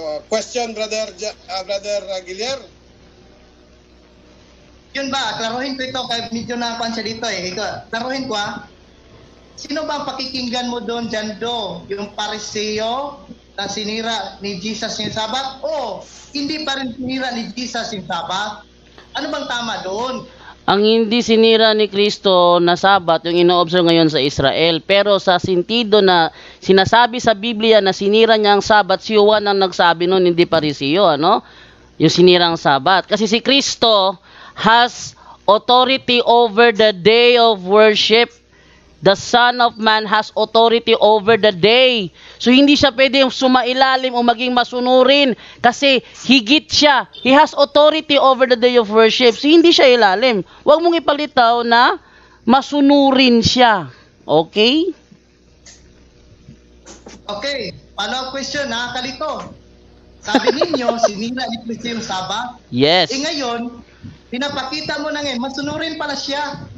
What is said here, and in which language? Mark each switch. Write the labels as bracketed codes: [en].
[en] Question, Brother Giliar. [tl] Yun ba, klaruhin ko ito kaya medyo nakuan siya dito eh. Klaruhin ko Sino ba ang pakikinggan mo doon, Jando? Yung pariseo na sinira ni Jesus yung Sabat? O hindi pa rin sinira ni Jesus yung Sabat? Ano bang tama doon? Ang hindi sinira ni Kristo na Sabat, yung ino-observe ngayon sa Israel. Pero sa sentido na sinasabi sa Biblia na sinira niya ang Sabat, si Juan ang nagsabi noon, hindi pariseo, ano? Yung sinirang Sabat. Kasi si Kristo [en] has authority over the day of worship. The Son of Man has authority over the day. [tl] So hindi siya pwedeng sumailalim o maging masunurin kasi higit siya. [en] He has authority over the day of worship. [tl] So hindi siya ilalim. Huwag mong ipalitaw na masunurin siya. [en] Okay? [tl] Okay, [en] follow-up question [tl] Kalito. Sabi ninyo, sinira ni Kristo yung Sabat. [en] Yes. [tl] Ngayon, pinapakita mo na ngayon, masunurin pala siya.